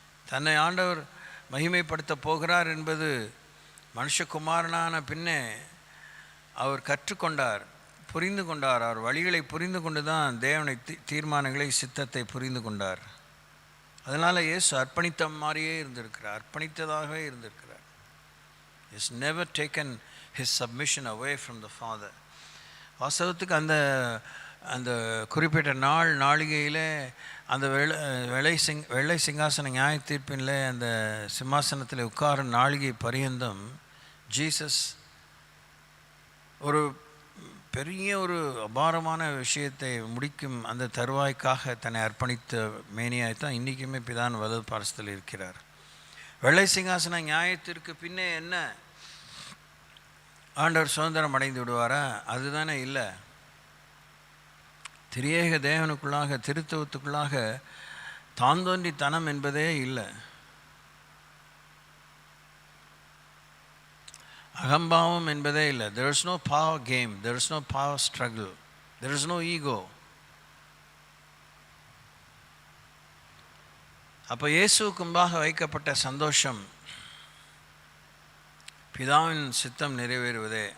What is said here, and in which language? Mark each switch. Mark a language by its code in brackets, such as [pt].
[ta] தன்னை ஆண்டவர் மகிமைப்படுத்த போகிறார் என்பது மனுஷகுமாரனான பின்னே அவர் கற்றுக்கொண்டார், புரிந்து கொண்டார். அவர் வழிகளை புரிந்து கொண்டு தான் தேவனை தீர்மானங்களை சித்தத்தை புரிந்து கொண்டார். அதனால் இயேசு அர்ப்பணித்த மாதிரியே இருந்திருக்கிறார், அர்ப்பணித்ததாகவே இருந்திருக்கிறார். [en] Is never taken his submission away from the Father. [ta] வாஸ்தவத்துக்கு அந்த குறிப்பிட்ட நாளிகையில் அந்த வெள்ளை சிங்காசன நியாய தீர்ப்பில் அந்த சிம்மாசனத்தில் உட்காரும் நாளிகை பரியந்தம் ஜீசஸ் ஒரு பெரிய ஒரு அபாரமான விஷயத்தை முடிக்கும் அந்த தருவாய்க்காக தன்னை அர்ப்பணித்த மேனியாய்த்தான் இன்றைக்குமே பிதான் வலது பாரசத்தில் இருக்கிறார். வெள்ளை சிங்காசன நியாயத்திற்கு பின்னே என்ன ஆண்டவர் சுதந்திரம் அடைந்து விடுவாரா? அதுதானே இல்லை. திரியேக தேவனுக்குள்ளாக திருத்துவத்துக்குள்ளாக தாந்தோன்றித்தனம் என்பதே இல்லை. அகம்பாவம் என்பதே இல்லை. [en] there is no power game, there is no power struggle, there is no ego. [ta] அப்போ இயேசுவுக்கு முன்பாக வைக்கப்பட்ட சந்தோஷம் பிதாவின் சித்தம் நிறைவேறுவதே.